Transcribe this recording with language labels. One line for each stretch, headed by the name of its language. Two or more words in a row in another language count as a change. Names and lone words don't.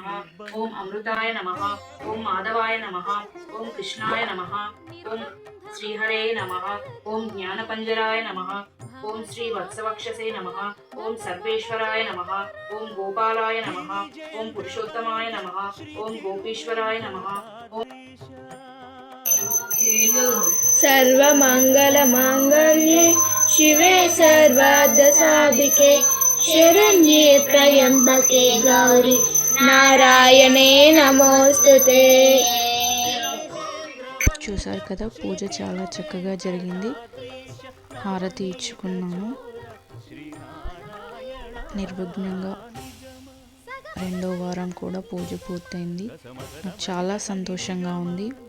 Sanskrit: ఓం అమృతాయ నమః. ఓం మాధవాయ నమః. ఓం కృష్ణాయ నమః. ఓం శ్రీహరే నమః. ఓం జ్ఞానపంజరాయ నమః. ఓం శ్రీ వత్సవక్షసే నమః. ఓం సర్వేశ్వరాయ నమః. ఓం గోపాలాయ నమః. ఓం పురుషోత్తమాయ నమః. ఓం గోపీశ్వరాయ నమః. ఓం सर्वमङ्गलमाङ्गल्ये शिवे सर्वार्धसाधिके शरण्ये त्र्यम्बके गौरी नारायणे नमोस्तुते.
Telugu: చూసారు కదా, పూజ చాలా చక్కగా జరిగింది. హారతి ఇచ్చుకున్నాము. నిర్విఘ్నంగా 2వ వారం కూడా పూజ పూర్తయింది. నాకు చాలా సంతోషంగా ఉంది.